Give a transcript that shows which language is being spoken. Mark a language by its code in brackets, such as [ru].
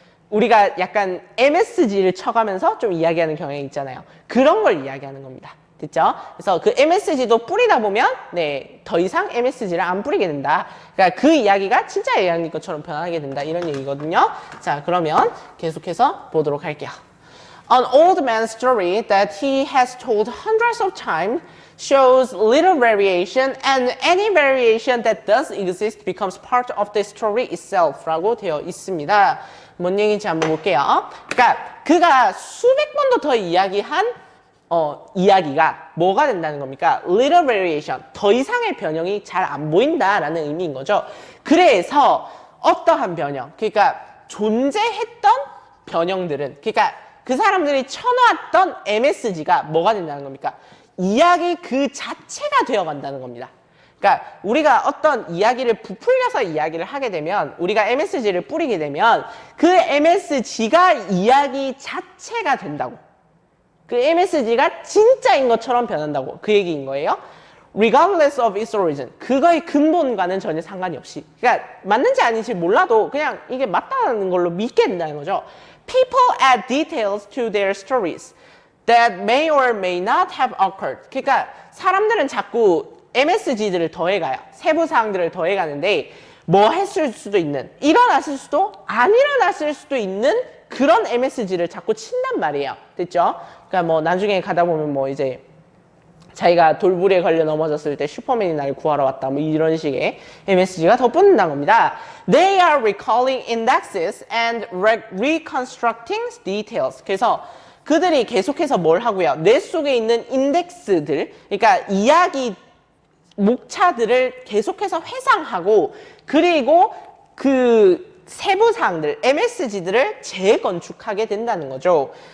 [ko] 우리가 약간 MSG를 쳐가면서 좀 이야기하는 경향이 있잖아요. 그런 걸 이야기하는 겁니다. 됐죠? 그래서 그 MSG도 뿌리다 보면 네, 더 이상 MSG를 안 뿌리게 된다. 그러니까 그 이야기가 진짜 이야기 것처럼 변하게 된다. 이런 얘기거든요. 자, 그러면 계속해서 보도록 할게요. [en] An old man's story that he has told hundreds of times shows little variation and any variation that does exist becomes part of the story itself [ko] 라고 되어 있습니다. 뭔 얘기인지 한번 볼게요. 그러니까 그가 수백 번도 더 이야기한 이야기가 뭐가 된다는 겁니까? [en] Little variation, [ko] 더 이상의 변형이 잘 안 보인다라는 의미인 거죠. 그래서 어떠한 변형, 그러니까 존재했던 변형들은, 그러니까 그 사람들이 쳐놓았던 MSG가 뭐가 된다는 겁니까? 이야기 그 자체가 되어간다는 겁니다. 그러니까 우리가 어떤 이야기를 부풀려서 이야기를 하게 되면 우리가 MSG를 뿌리게 되면 그 MSG가 이야기 자체가 된다고. 그 MSG가 진짜인 것처럼 변한다고. 그 얘기인 거예요. [en] Regardless of its origin. [ko] 그거의 근본과는 전혀 상관이 없이. 그러니까 맞는지 아닌지 몰라도 그냥 이게 맞다는 걸로 믿게 된다는 거죠. [en] People add details to their stories that may or may not have occurred. [ko] 그러니까 사람들은 자꾸 MSG들을 더해가요. 세부사항들을 더해가는데 뭐 했을 수도 있는, 일어났을 수도 안 일어났을 수도 있는 그런 MSG를 자꾸 친단 말이에요. 됐죠? 그러니까 뭐 나중에 가다 보면 뭐 이제 자기가 돌부리에 걸려 넘어졌을 때 슈퍼맨이 날 구하러 왔다 뭐 이런 식의 MSG가 더 붙는다는 겁니다. [en] They are recalling indexes and reconstructing details. [ko] 그래서 그들이 계속해서 뭘 하고요? 뇌 속에 있는 인덱스들, 그러니까 이야기 목차들을 계속해서 회상하고 그리고 그 세부사항들, MSG들을 재건축하게 된다는 거죠.